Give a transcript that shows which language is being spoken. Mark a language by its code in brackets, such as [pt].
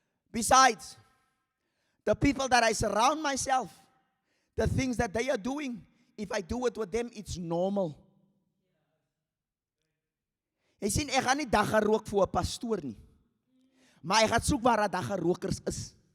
[en] Besides, the people that I surround myself, the things that they are doing, if I do it with them, it's normal. [af] Jy sien, ek gaan nie dagga rook vir 'n pastoor nie. Maar ek gaan soek waar daar dagga rokers is.